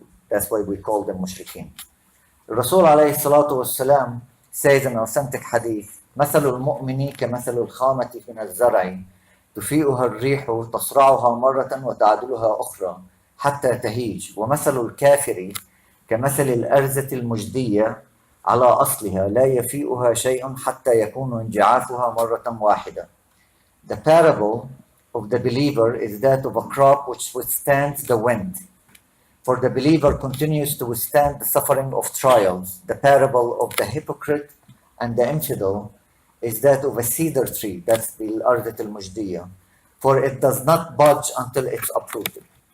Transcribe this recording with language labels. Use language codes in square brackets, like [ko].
[en] That's why we call them mushrikeen. [ar] Rasul alayhi salatu wasalam [en] says in authentic hadith, [ar] مثل المؤمن كمثل الخامة من الزرع تفيئها الريح تصرعها مرة وتعدلها أخرى حتى تهيج ومثل الكافر كمثل الأرزة المجدية على أصلها لا يفيئها شيء حتى يكون انجعافها مرة واحدة. [en] The parable of the believer is that of a crop which withstands the wind. For the believer continues to withstand the suffering of trials. The parable of the hypocrite and the infidel is that of a cedar tree, that's the Ardat al-Mujdiyah, for it does not budge until it's uprooted.